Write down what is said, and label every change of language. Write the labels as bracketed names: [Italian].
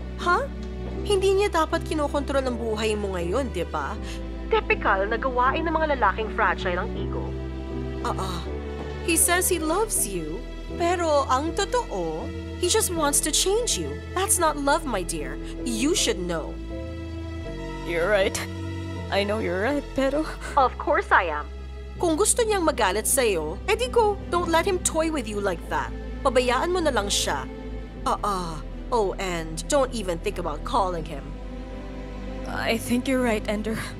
[Filipino] Huh? Hindi niya dapat kinokontrol ang buhay mo ngayon, di ba? Typical na gawain ng mga lalaking fragile ang ego. [English] He says he loves you, [Filipino] pero ang totoo, [English] he just wants to change you. That's not love, my dear. You should know. You're right. I know you're right, [Filipino] pero... [English] Of course I am. [Filipino] Kung gusto niyang magalit sa'yo, edi go. [English] Don't let him toy with you like that. [Filipino] Pabayaan mo na lang siya. [English] Oh, and don't even think about calling him. I think you're right, Ender.